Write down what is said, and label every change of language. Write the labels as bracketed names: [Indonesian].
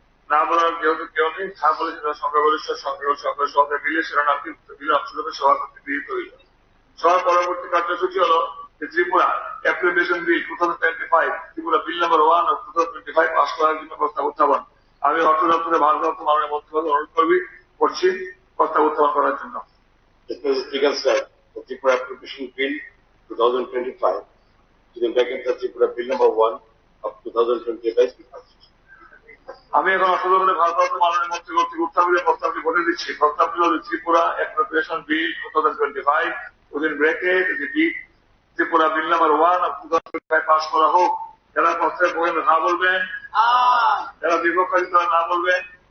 [Bangla] না বলার যেহেতু কেউ নেই, হা বলেছেন তারা সংখ্যাগরিষ্ঠ, বিলের শিরোনামটি বিলের অংশগ্রহণের সভা কর্তৃক গৃহীত হইল। সবার পরবর্তী কার্যসূচি হল Tripura appropriation bill 2025, Tripura bill number 1 of 2025 pass করার জন্য প্রস্তাব উত্থাপন। আমি অর্থ দপ্তরের ভারপ্রাপ্ত মাননীয় মন্ত্রী মহোদয় অনুরোধ করছি প্রস্তাব উত্থাপন করার জন্য। [English] Respected Speaker, sir, the Tripura Appropriation Bill 2025, with in bracket the Tripura Bill number 1 of 2025, be passed. [Bangla] আমি এখন অর্থ দপ্তরের ভারপ্রাপ্ত মাননীয় মন্ত্রী কর্তৃক উত্থাপিত প্রস্তাবটি বলে দিচ্ছি। প্রস্তাবটি হল Tripura appropriation bill 2025, within bracket Tripura bill number 1 of 2025 pass করা হোক। যারা প্রস্তাবের পক্ষে হা বলবেন, যারা বিপক্ষে তারা না বলবেন।